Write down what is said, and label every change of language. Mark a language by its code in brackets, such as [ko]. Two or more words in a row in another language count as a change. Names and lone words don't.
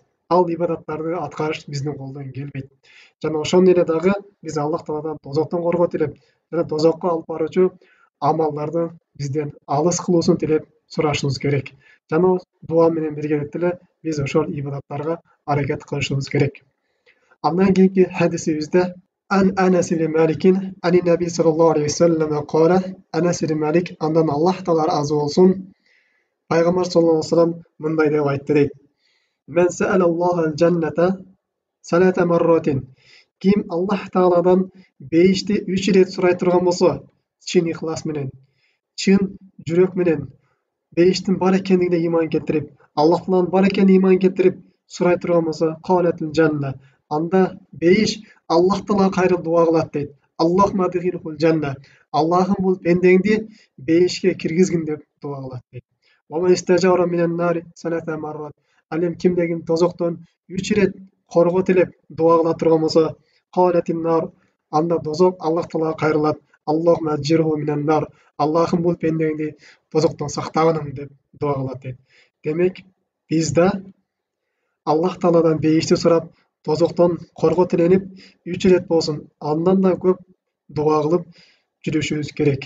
[ky] Ал ибадаттарды аткарыш биздин колдон келбейт. Жана ошондой эле дагы биз Аллах Тааладан тозоктон коргоо тилеп, жана тозокко алып баруучу амалдарды бизден алыс кылуусун тилеп сурашыбыз керек. Жана дуа менен биргеликте эле биз ошол ибадаттарга аракет кылышыбыз керек. Андан кийинки хадисибизде Анас ибн Маликин [ar] عن النبي صلى الله عليه وسلم قال, [ky] Анас ибн Малик андан Аллах Таала разы болсун, Пайгамбар [ar] صلى الله عليه وسلم [ky] мындай деп айтты дейт: [ar] "من سأل الله الجنة ثلاث مرات". [ky] Ким Аллах Тааладан бейишти 3 ирет сурай турган болсо, чын ихлас менен, чын жүрөк менен, бейиштин бар экендигине ыйман келтирип, Аллах Тааланын бар экенине ыйман келтирип сурай турган болсо, [ar] قالت الجنة. [ky] Анда бейиш Аллах Таала кайрылып дуа кылат дейт. [ar] اللهم أدخله الجنة. [ky] Аллахым бул пендеңди бейишке киргизгин деп дуа кылат дейт. [ar] ومن استجار من النار ثلاث مرات. [ky] Алем кимдегин тозоктон 3 ирет коргоо тилеп дуа кыла турган болсо, [ar] قالت النار. [ky] Анда тозок Аллах Таалага кайрылат. [ar] اللهم أجره من النار. [ky] Аллахым бул пендеңди тозоктон сактагыным деп дуа кылат дейт. Демек, биз да Аллах Тааладан бейишти сурап, тозоктон коргоо тиленип, 3 ирет болсун, андан да көп дуа кылып жүрүшүбүз керек.